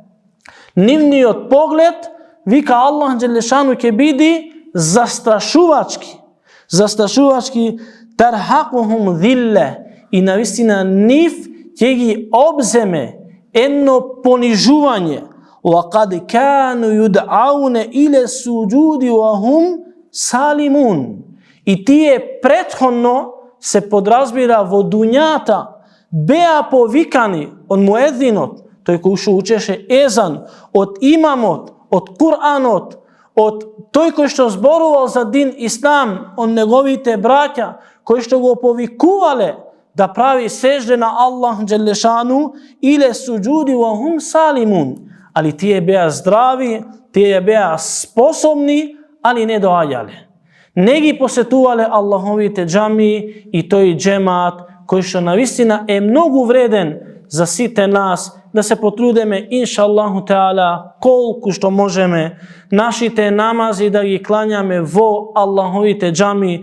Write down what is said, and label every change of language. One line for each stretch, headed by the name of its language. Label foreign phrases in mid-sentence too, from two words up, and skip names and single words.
Macedonian: Нивниот поглед, вика
Arabic: الله جل شأنه,
Macedonian: ќе биде застрашувачки. Застрашувачки
Arabic: ترهقهم ذلة.
Macedonian: И навистина нив ќе ги обземе едно понижување.
Arabic: وَقَدْ كَانُوا يُدْعَوْنَ إِلَى السُّجُودِ وَهُمْ سَالِمُونَ.
Macedonian: И тие претходно се подразбира во дуњата беа повикани од муедзинот, тој кој што учеше езан, од имамот, од Куранот, од тој кој што зборувал за дин Ислам, од неговите браќа, кои што го повикувале да прави сежде на
Arabic: الله جل شأنه إلى السجود وهم سالمون.
Macedonian: Али тие беа здрави, тие беа способни, али не доаѓале. Не ги посетувале Аллаховите џами и то и џемат кој што на вистина е многу вреден за сите нас, да се потрудеме
Arabic: إن شاء الله تعالى
Macedonian: колико што можеме нашите намази да ги клањаме во Аллаховите џами.